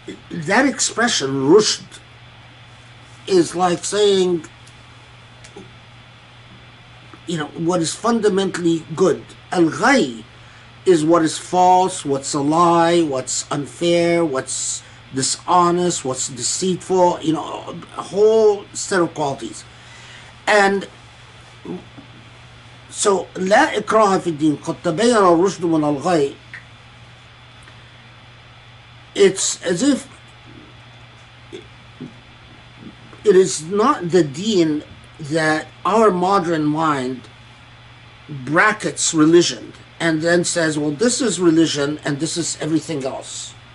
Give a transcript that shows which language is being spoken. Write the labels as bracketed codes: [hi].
[en] That expression, rushd, is like saying, what is fundamentally good. Al-ghay is what is false, what's a lie, what's unfair, what's dishonest, what's deceitful, a whole set of qualities. [ar] And so, لا إكراه في الدين قد تبين الرشد من الغي. [en] It's as if it is not the deen that our modern mind brackets religion and then says, well, this is religion and this is everything else.